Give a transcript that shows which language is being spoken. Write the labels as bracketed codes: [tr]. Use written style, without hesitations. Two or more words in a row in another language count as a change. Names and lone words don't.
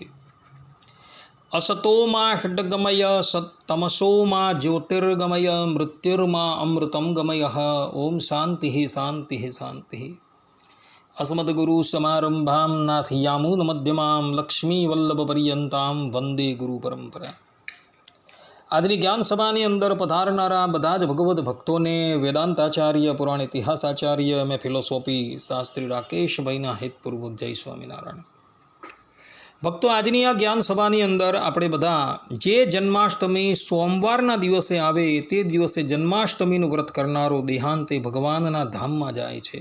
[sa] असतो मा खड्गमय तमसो मा ज्योतिर्गमय मृत्युर्मा अमृतं गमय। ओम शांति शांति शांति। अस्मद्गुरुसमारम्भां नाथयामुनमध्यमां लक्ष्मीवल्लभपर्यन्तां वंदे गुरुपरंपरा। [gu] આજની જ્ઞાન સભાની અંદર પધારનારા બધા જ ભગવદ્ ભક્તોને વેદાંતાચાર્ય પુરાણ ઇતિહાસાચાર્ય એમ ફિલોસોફી શાસ્ત્રી રાકેશભાઈના હિતપૂર્વક જય સ્વામિનારાયણ. ભક્તો, આજની આ જ્ઞાન સભાની અંદર આપણે બધા જે જન્માષ્ટમી સોમવારના દિવસે આવે તે દિવસે જન્માષ્ટમીનું વ્રત કરનારો દેહાંતે ભગવાનના ધામમાં જાય છે.